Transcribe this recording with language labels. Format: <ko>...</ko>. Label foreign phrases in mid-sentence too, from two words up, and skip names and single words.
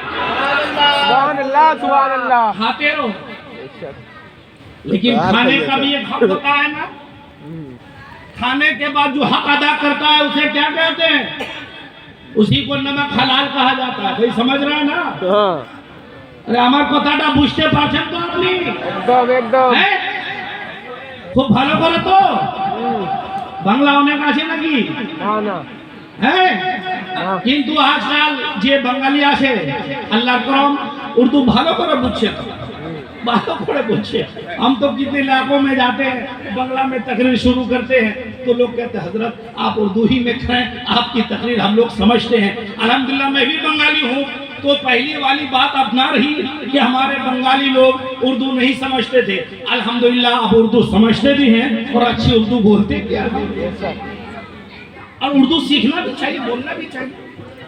<ar>سبحان اللہ سبحان اللہ،</ar> <ur>کھاتے رہو، لیکن کھانے کا بھی ایک حق ہوتا ہے نا، کھانے کے بعد جو حق ادا کرتا ہے اسے کیا کہتے ہیں؟ اسی کو نمک حلال کہا جاتا ہے، بھئی سمجھ رہا ہے نا؟</ur> <bn>ارے আমার কথাটা বুঝতে পারছেন তো আপনি? একদম একদম, খুব ভালো করে তো বাংলা অনেক আছে নাকি? না না, হ্যাঁ, কিন্তু আজকাল যে বাঙালি আছে আল্লাহর করম উর্দু ভালো করে বুঝছে তো, भालो করে বলছে।</bn> <ur>ہم تو کتنے علاقوں میں جاتے ہیں، بنگلہ میں تقریر شروع کرتے ہیں تو لوگ کہتے ہیں حضرت آپ اردو ہی میں کریں، آپکی تقریر ہم لوگ سمجھتے ہیں. الحمدللہ میں بھی بنگالی ہوں، تو پہلی والی بات اپنا رہی کہ ہمارے بنگالی لوگ اردو نہیں سمجھتے تھے، الحمدللہ اب اردو سمجھتے بھی ہیں اور اچھی اردو بولتے بھی ہیں، اور اردو سیکھنا بھی چاہیے، بولنا بھی چاہیے.</ur>